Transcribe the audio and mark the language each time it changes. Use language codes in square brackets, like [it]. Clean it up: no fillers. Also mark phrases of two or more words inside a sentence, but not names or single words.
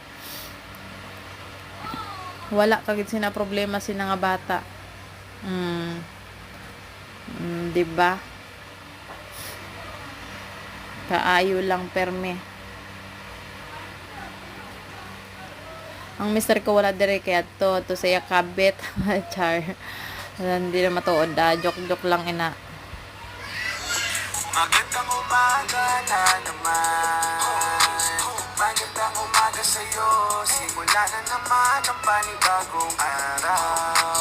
[hil] Wala kagid sina problema sina nga bata. [tl] Diba? [hil] Kaayo lang perme. Ang mister ko wala dire kaya to saya kabit. Char. Hindi na matuod joke lang ina. [tl] Magandang umaga na naman. Magandang umaga sa'yo. Simula na naman ang panibagong araw.